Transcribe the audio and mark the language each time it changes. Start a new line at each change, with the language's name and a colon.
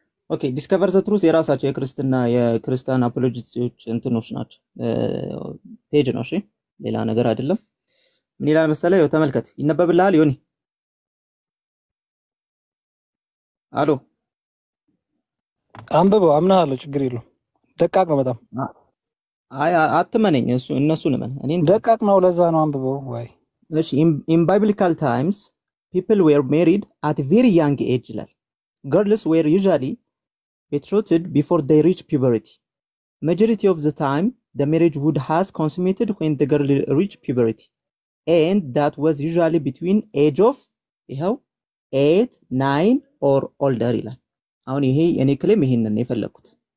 Amharic: ኦኬ ዲስከቨር ዘ ትሩዝ የራሳቸው የክርስቲያን አፖሎጂስቶች እንትኖች ናቸው ፔጅ ነው። እሺ ሌላ ነገር አይደለም። ምን ይላል መሰለህ? ያው ተመልከት፣ ይነበብልሃል ዮኒ። አሎ አንብበው፣ አምናለሁ፣ ችግር የለውም። ደቃቅ ነው በጣም። አይ አትመነኝ፣ እነሱን እመን። እኔን ደቃቅ ነው፣ ለዛ ነው አንብበው። ወይ
English: እሺ in biblical times people were married at a very young age ይላል። girls were usually betrothed before they reach puberty. Majority of the time the marriage would has consummated when the girl reached puberty and that was usually between age of 8 9 or older ይላል።
Amharic: አሁን ይሄ የኔ ክሌም ይሄንን ነው የፈለኩት።